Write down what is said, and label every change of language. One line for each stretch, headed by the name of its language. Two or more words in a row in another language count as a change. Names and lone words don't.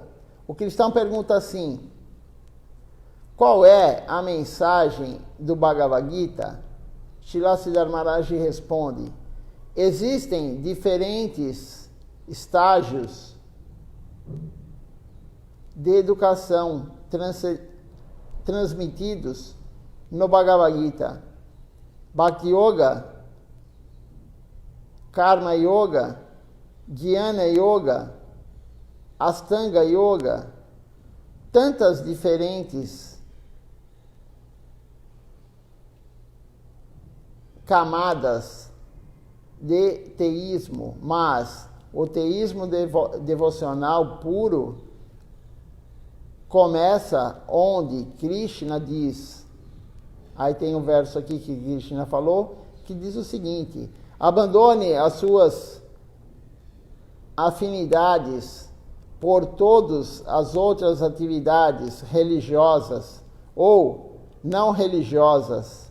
Portuguese: O cristão pergunta assim: qual é a mensagem do Bhagavad Gita? Srila Siddhartha Maharaj responde: existem diferentes estágios de educação transmitidos no Bhagavad Gita. Bhakti Yoga, Karma Yoga, Jnana Yoga, Astanga Yoga, tantas diferentes camadas de teísmo, mas o teísmo devocional puro começa onde Krishna diz, aí tem um verso aqui que Krishna falou, que diz o seguinte: abandone as suas afinidades por todas as outras atividades religiosas ou não religiosas.